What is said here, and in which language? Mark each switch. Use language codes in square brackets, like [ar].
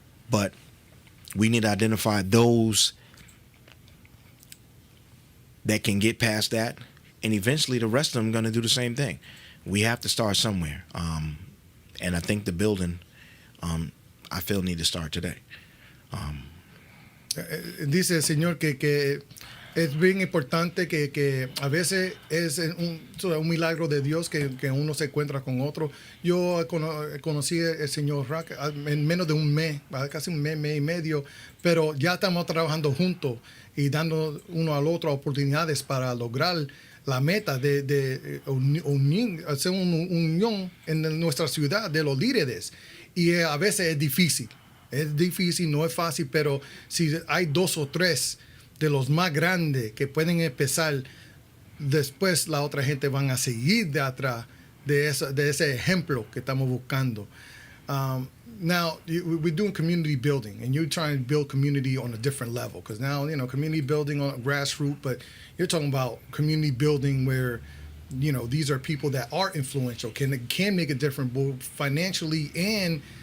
[en] But we need to identify those that can get past that, and eventually the rest of them are going to do the same thing. We have to start somewhere. And I think the building, I feel, need to start today. [es] Dice el señor que es bien importante que a veces es un milagro de Dios que uno se encuentra con otro. Yo conocí al señor Rock en menos de un mes, casi un mes y medio, pero ya estamos trabajando juntos y dando uno al otro oportunidades para lograr la meta de hacer una unión en nuestra ciudad de los líderes. Y a veces es difícil. Es difícil, no es fácil, pero si hay 2 o 3 de los más grandes que pueden empezar, después la otra gente van a seguir de atrás de ese ejemplo que estamos buscando. [en] Now, we're doing community building, and you're trying to build community on a different level, because now, community building on a grassroots, but you're talking about community building where, these are people that are influential, can make a difference both financially and